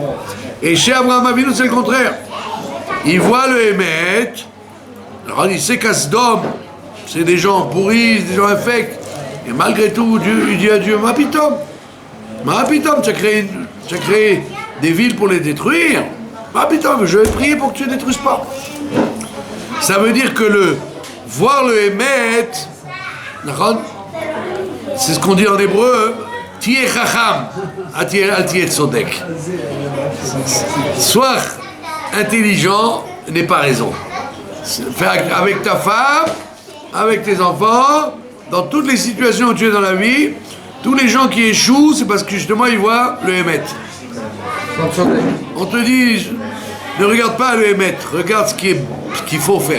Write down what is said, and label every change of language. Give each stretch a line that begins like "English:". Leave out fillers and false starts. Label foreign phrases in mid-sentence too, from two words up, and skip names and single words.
French: Et chez Abraham Avinu, c'est le contraire. Il voit le Hémet, alors il sait qu'Asdom, c'est des gens pourris, des gens infects, et malgré tout, Dieu, il dit à Dieu,
Hebrew: מה פתאום,
French: tu as créé des villes pour les détruire,
Hebrew: מה פתאום,
French: je vais prier pour que tu ne détruises pas. Ça veut dire que voir le Hémet, c'est ce qu'on dit en hébreu,
Hebrew: תהיה חכם, אל תהיה צודק.
French: Sois intelligent n'est pas raison. Avec ta femme, avec tes enfants, dans toutes les situations où tu es dans la vie, tous les gens qui échouent, c'est parce que justement ils voient le Hémet. On te dit, ne regarde pas le Hémet, regarde ce qu'il faut faire.